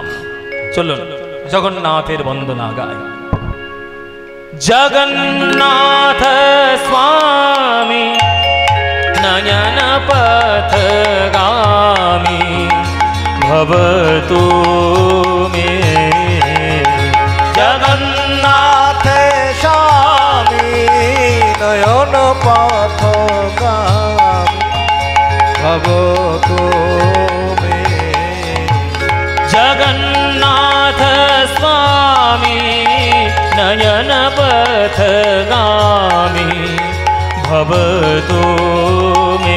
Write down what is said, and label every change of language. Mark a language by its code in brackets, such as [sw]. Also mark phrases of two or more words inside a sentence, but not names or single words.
[bn] চলুন জগন্নাথের বন্দনা গাই। [sa] জগন্নাথ স্বামী নয়ন পথগামী ভবতু মে। জগন্নাথ স্বামী भगो तुमे जगन्नाथ स्वामी नयन पथगामी भवतु मे